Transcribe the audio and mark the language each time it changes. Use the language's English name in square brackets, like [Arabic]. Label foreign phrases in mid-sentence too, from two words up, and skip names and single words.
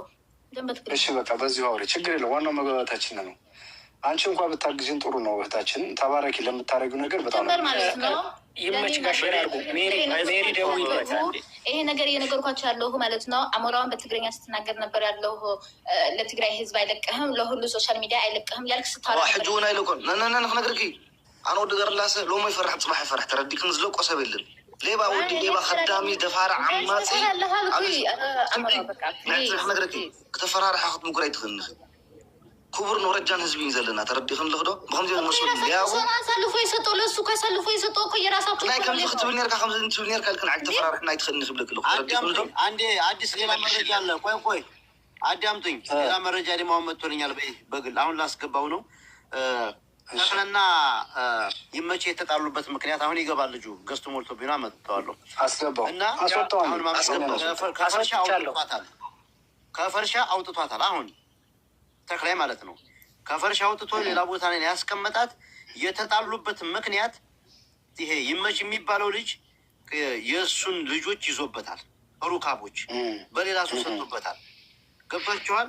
[Amharic] እሺ በቃ በዚሁ አውሪ፣ ችግር የለው። ዋናው መግባባታችን ነው። አንቺ እንኳን ብታግዥን ጥሩ ነው እህታችን። ተባረኪ ለምታደርጊው ነገር በጣም ማለት ነው። ይመች ጋር አድርጉ። ሜሪ ደውይበታል። ይሄ ነገር እየነገርኳቸው ያለሁ ማለት ነው። አሞራውን በትግርኛ ስትናገር ነበር ያለሁ። ለትግራይ ህዝብ አይለቅህም፣ ለሁሉ ሶሻል ሚዲያ አይለቅህም ያልክ ስታረ [Tigrinya] ሕጂውን አይለቆን ነነነ ንክነግርኪ ኣነ ወዲ ገርላሰ ሎሞ ይፈራሕ ፅባሕ ይፈራሕ ተረዲክን ዝለቆ ሰብ የለን። ሌባ ወዲ ሌባ ከዳሚ ደፋር ዓማፂ ነግረኪ ክተፈራርሓ ክትምጉር ኣይትኽእልኒ። ክቡር ንወረጃን ህዝቢ እዩ ዘለና ተረዲክን ልክዶ ብከምዚ መስሉ ያው [Amharic] አሳልፎ የሰጠው ለሱ ካሳልፎ የሰጠው እኮ የራሳቸው [Tigrinya] ናይ ከምዚ ክትብል ነርካ ከምዚ እንትብል ነርካ ልክን ዓዲ ተፈራርሕና ኣይትኽእልኒ ክብለክ ልኩ ተረዲክን ዶ [Amharic] አንዴ አዲስ ሌላ መረጃ አለ። ቆይ አዳምጡኝ። ሌላ መረጃ ደግሞ መጥቶልኛል በግል አሁን ላስገባው ነው። ተክለና ይመች የተጣሉበት ምክንያት አሁን ይገባል። ልጁ ገዝቶ ሞልቶ ቢና መጥተዋለሁ አስገባው እና አሁን ከፈርሻ አውጥቷታል። አሁን ተክላይ ማለት ነው። ከፈርሻ አውጥቶ ሌላ ቦታ ላይ ያስቀመጣት። የተጣሉበት ምክንያት ይሄ ይመች የሚባለው ልጅ የእሱን ልጆች ይዞበታል። ሩካቦች በሌላ ሰው ሰጥቶበታል። ገብቷችኋል?